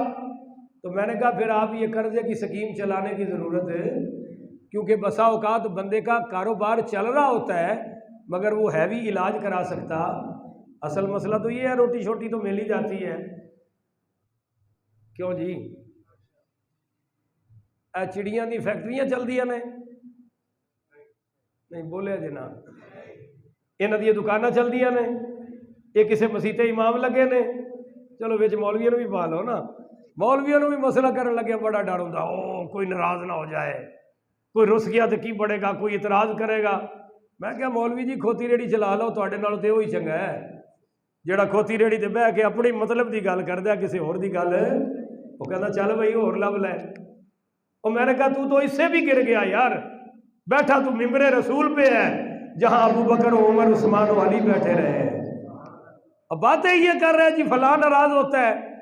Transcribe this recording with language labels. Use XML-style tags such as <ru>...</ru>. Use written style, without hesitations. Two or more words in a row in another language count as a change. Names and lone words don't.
<ur>تو میں نے کہا پھر آپ یہ قرضے کی سکیم چلانے کی ضرورت ہے، کیونکہ بسا اوقات بندے کا کاروبار چل رہا ہوتا ہے مگر وہ ہیوی علاج کرا سکتا۔ اصل مسئلہ تو یہ ہے روٹی شوٹی تو مل ہی جاتی ہے، کیوں جی؟</ur> <pa>چڑیاں دی فیکٹریاں چل دیا نے، نہیں بولے جناب، انہاں دی دکاناں چل دیا نے، یہ کسے مسیتے امام لگے نے، چلو وچ مولویوں بھی پا لو نا، مولویوں بھی مسئلہ کرن لگے بڑا ڈر ہوندا، او کوئی ناراض نہ ہو جائے، کوئی رس گیا تو کی بڑھے گا، کوئی اعتراض کرے گا۔ میں کہا مولوی جی کھوتی ریڑی چلا لو، تواڈے نال تے وہی چنگا ہے جیڑا کھوتی ریڑی تے بہ کے اپنی مطلب دی گل کردا، کسی اور دی گل وہ کہندا چل بھائی اور لب لے۔</pa> <ur>اور میں نے کہا تو اس سے بھی گر گیا یار، بیٹھا تو ممبر رسول پہ ہے جہاں ابو بکر عمر عثمان و علی بیٹھے رہے ہیں، اب باتیں یہ کر رہے ہیں جی فلاں ناراض ہوتا ہے۔</ur>